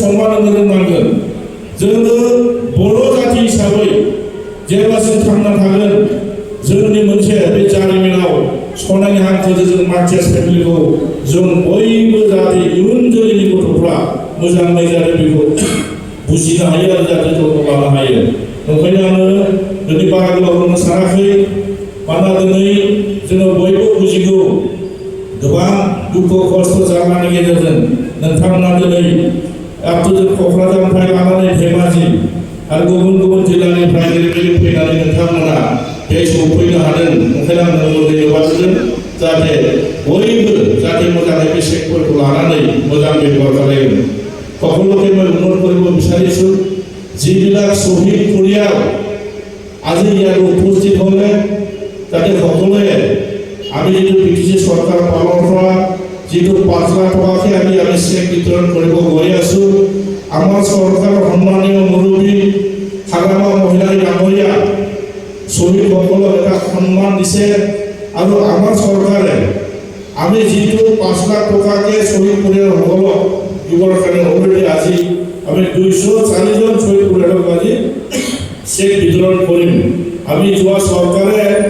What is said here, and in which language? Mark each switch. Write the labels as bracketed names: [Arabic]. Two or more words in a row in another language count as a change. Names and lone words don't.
[Bodo] सन्मान होनो रोंनांगोन जोङो बर' जाति हिसाबै जेब्लासिम थांना थागोन जोंनि मोनसे बे जारिमिनाव सनानि हांखोजों जों मार्टियार्स फेमिलिखौ जों बयबो जाहाथे इयुन जोलैनि गथ'फ्रा मोजाङै जाहाथे बेखौ बुजिनो हायो आरो जाहाथे जथन लानो हायो ओंखायनो आङो दिनै बारा गोलाव बुंनो सानाखै मानोना दिनै जोङो बयबो बुजिगौ गोबां दुखु खस्थ' जानायनि गेजेरजों नोंथांमोना दिनै जों क'क्राझारनिफ्राय लानानै धेमाजि आरो गुबुन जिल्लानिफ्राय ओरैबायदि फैनानै नोंथांमोना बे सफैनो हादों ओंखायनो आं धन्यबादजों जाहाथे बयबो जाहाथे मोजाङै बे सेक्टरखौ लानानै मोजां ব্যৱহাৰ खालामो [Assamese] সকলোকে মই অনুৰোধ কৰিব বিচাৰিছোঁ যিবিলাক শ্বহীদ পৰিয়াল আজি ইয়াত উপস্থিত হ'লে যাতে সকলোৱে আমি যিটো বিটিচি চৰকাৰ পালন কৰা যিটো 5 লাখ টকাকে আমি চেক বিতৰণ কৰিব গৈ আছোঁ আমাৰ চৰকাৰৰ সন্মানীয় মুৰব্বী হাগ্ৰামা মহিলাৰী ডাঙৰীয়া শ্বহীদসকলক এটা সন্মান দিছে আৰু আমাৰ চৰকাৰে আমি যিটো 5 লাখ টকাকে শ্বহীদ পৰিয়ালসকলক দিবৰ কাৰণে অলৰেডি আজি আমি 204 জন শ্বহীদ পৰিয়ালক আজি চেক বিতৰণ কৰিম আমি যোৱা চৰকাৰে